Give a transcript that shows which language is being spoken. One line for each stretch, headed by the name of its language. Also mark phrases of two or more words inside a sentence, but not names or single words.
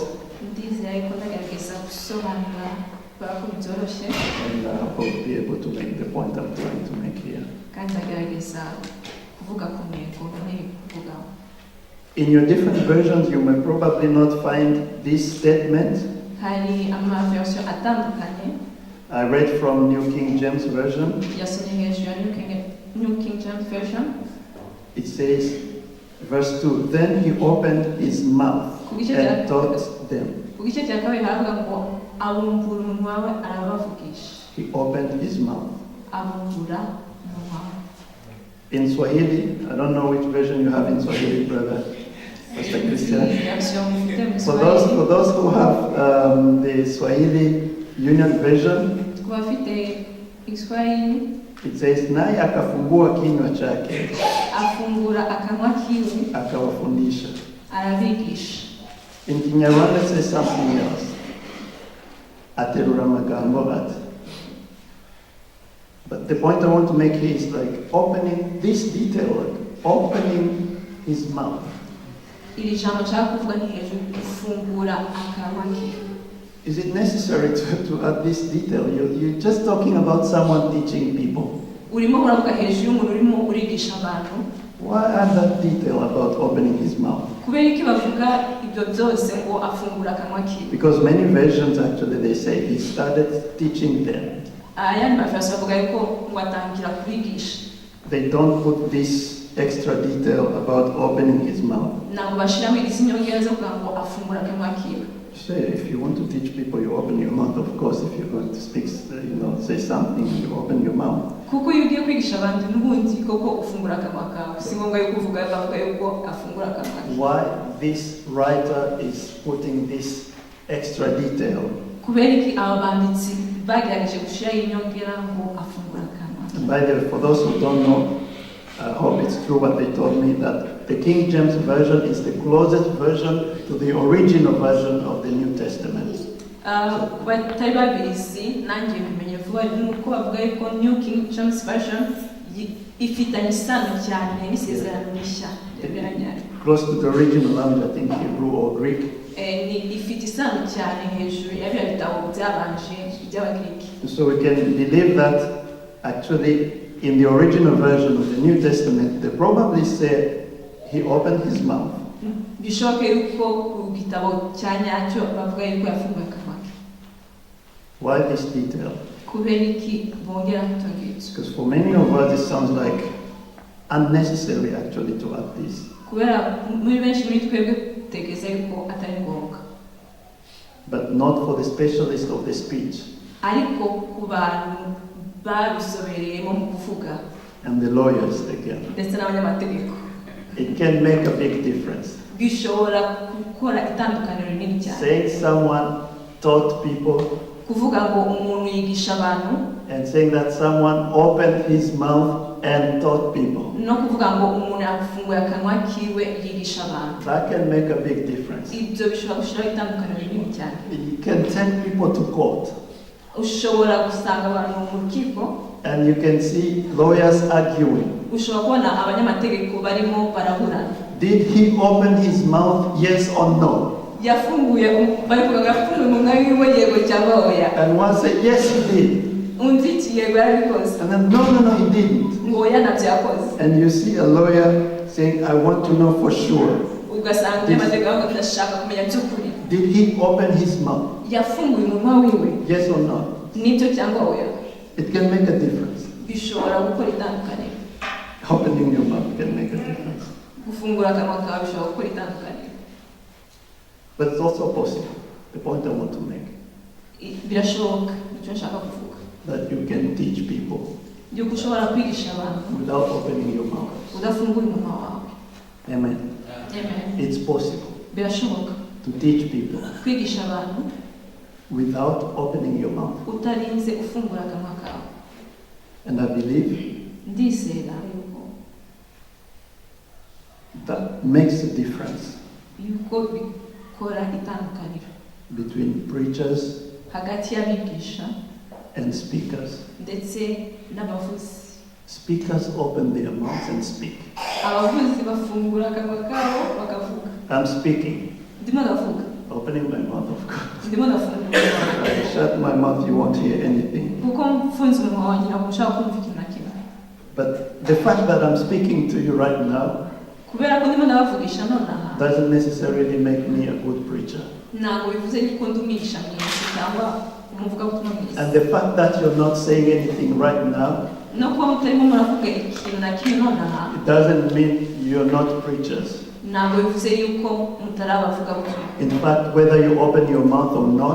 Kinyarwanda: Ndizera yuko ndagerageza gusobanura kubera ko byoroshye
English: and I hope I'll be able to make the point I'm trying to make here.
Kinyarwanda: kandi ndagerageza kuvuga ku ntego nkeneye kuvugaho.
English: In your different versions, you may probably not find this statement.
Kinyarwanda: Hari amaversion atandukanye.
English: I read from New King James Version.
Kinyarwanda: Yasomye hejuru ya New King James Version.
English: It says, verse 2, then he opened his mouth and taught them.
Kinyarwanda: Ku gice cya kabiri haravuga ngo abumbura umunwa we arabavugisha.
English: He opened his mouth.
Kinyarwanda: Abumbura umunwa we.
English: In Swahili, I don't know which version you have in Swahili, brother.
Kinyarwanda: version mufite mu
English: For
Kinyarwanda: Kiswahili.
English: those who have the Swahili Union Version,
Kinyarwanda: Ku bafite Kiswahili,
English: it says,
Swahili: naye akafungua kinywa chake
Kinyarwanda: afungura akanwa kiwe,
Swahili: akawafundisha.
Kinyarwanda: arabigisha.
English: In Kinyarwanda it says something else.
Kinyarwanda: Aterura amagambo ati.
English: But the point I want to make here is like opening this detail, like opening his mouth.
Kinyarwanda: Iri jambo nshaka kuvuga ni hejuru gufungura akanwa kiwe.
English: Is it necessary to add this detail? You're just talking about someone teaching people.
Kinyarwanda: Urimo uravuga hejuru y'umuntu urimo urigisha abantu.
English: Why add that detail about opening his mouth?
Kinyarwanda: Kubera iki bavuga ibyo byose ngo afungura akanwa kiwe?
English: Because many versions actually they say he started teaching them.
Kinyarwanda: Ayandi mafasi bavuga yuko ngo atangira kubigisha.
English: They don't put this extra detail about opening his mouth.
Kinyarwanda: Ntabwo bashiramo izi nyongera zo kugira ngo afungura akanwa kiwe.
English: Say, if you want to teach people, you open your mouth. Of course, if you're going to speak, say something, you open your mouth.
Kinyarwanda: Kuko iyo ugiye kwigisha abantu n'ubundi koko ufungura akanwa kawe. Si ngombwa yuko uvuga bavuga yuko afungura akanwa kiwe.
English: Why this writer is putting this extra detail?
Kinyarwanda: Kubera iki aba banditsi bagerageje gushiraho inyongera ngo afungura akanwa.
English: And by the way, for those who don't know, I hope it's true what they told me, that the King James Version is the closest version to the original version of the New Testament.
Kinyarwanda: Batari babizi nanjye bimenye vuba nuko bavuga yuko New King James Version ifitanye isano cyane n'isezerano rishya.
English: Close to the original language, I think Hebrew or Greek.
Kinyarwanda: Ni ifite isano cyane hejuru y'abya bitabo byabanje by'Abagiriki.
English: So we can believe that actually in the original version of the New Testament, they probably said he opened his mouth.
Kinyarwanda: Bishoboke yuko ku gitabo cya nyacyo bavuga yuko yafunguye akanwa ke.
English: Why this detail?
Kinyarwanda: Kubera iki bongera kutongera?
English: Because for many of us it sounds like unnecessary actually to add this.
Kinyarwanda: Kubera muri benshi muri twebwe tegeza yuko atari ngombwa.
English: But not for the specialist of the speech.
Kinyarwanda: Ariko ku bantu babisobereyemo mu kuvuga.
English: And the lawyers again.
Kinyarwanda: Ndetse n'abanyamategeko.
English: It can make a big difference.
Kinyarwanda: Bishobora gukora itandukaniro rinini cyane.
English: Saying someone taught people
Kinyarwanda: Kuvuga ngo umuntu yigisha abantu.
English: and saying that someone opened his mouth and taught people.
Kinyarwanda: No kuvuga ngo umuntu yafunguye akanwa kiwe yigisha abantu.
English: That can make a big difference.
Kinyarwanda: Ibyo bishobora gushiraho itandukaniro rinini cyane.
English: You can take people to court.
Kinyarwanda: Ushobora gusanga abantu mu rukiko.
English: And you can see lawyers arguing.
Kinyarwanda: Ushobora kubona abanyamategeko barimo baraburana.
English: Did he open his mouth, yes or no?
Kinyarwanda: Yafunguye barivuga yafunguye umunwa wiwe yego cyangwa oya.
English: And one said, yes, he did.
Kinyarwanda: Undi iti yego yarabikoze.
English: And then, no, he didn't.
Kinyarwanda: Ngo oya ntabyo yakoze.
English: And you see a lawyer saying, I want to know for sure.
Kinyarwanda: Ugasanga umunyamategeko avuga ndashaka kumenya by'ukuri.
English: Did he open his mouth?
Kinyarwanda: Yafunguye umunwa wiwe.
English: Yes or no?
Kinyarwanda: Nibyo cyangwa oya.
English: It can make a difference.
Kinyarwanda: Bishobora gukora itandukaniro.
English: Opening your mouth can make a difference.
Kinyarwanda: Gufungura akanwa kawe bishobora gukora itandukaniro.
English: But it's also possible. The point I want to make.
Kinyarwanda: Birashoboka nicyo nshaka kuvuga.
English: That you can teach people
Kinyarwanda: Yuko ushobora kwigisha abantu
English: without opening your mouth.
Kinyarwanda: udafunguye umunwa wawe.
English: Amen.
Kinyarwanda: Amen.
English: It's possible
Kinyarwanda: Birashoboka
English: to teach people
Kinyarwanda: kwigisha abantu
English: without opening your mouth.
Kinyarwanda: utarinze ufungura akanwa kawe.
English: And I believe
Kinyarwanda: Ndizera yuko
English: that makes a difference
Kinyarwanda: bikora itandukaniro
English: between preachers
Kinyarwanda: hagati y'abigisha
English: and speakers.
Kinyarwanda: ndetse n'abavuzi.
English: Speakers open their mouths and speak.
Kinyarwanda: Abavuzi bafungura akanwa kabo bakavuga.
English: I'm speaking.
Kinyarwanda: Ndimo ndavuga.
English: Opening my mouth, of course.
Kinyarwanda: Ndimo ndafungura.
English: I shut my mouth, you won't hear anything.
Kinyarwanda: Kuko mfunze umunwa wanjye ntabwo ushaka kumva ikintu na kimwe.
English: But the fact that I'm speaking to you right now
Kinyarwanda: Kubera ko ndimo ndabavugisha nonaha
English: doesn't necessarily make me a good preacher.
Kinyarwanda: ntabwo bivuze yuko ndi umwigisha mwiza cyangwa umuvugabutumwa mwiza.
English: And the fact that you're not saying anything right now,
Kinyarwanda: no kuba mutarimo muravuga ikintu na kimwe nonaha,
English: it doesn't mean you're not preachers.
Kinyarwanda: ntabwo bivuze yuko mutari abavugabutumwa.
English: In fact, whether you open your mouth or not,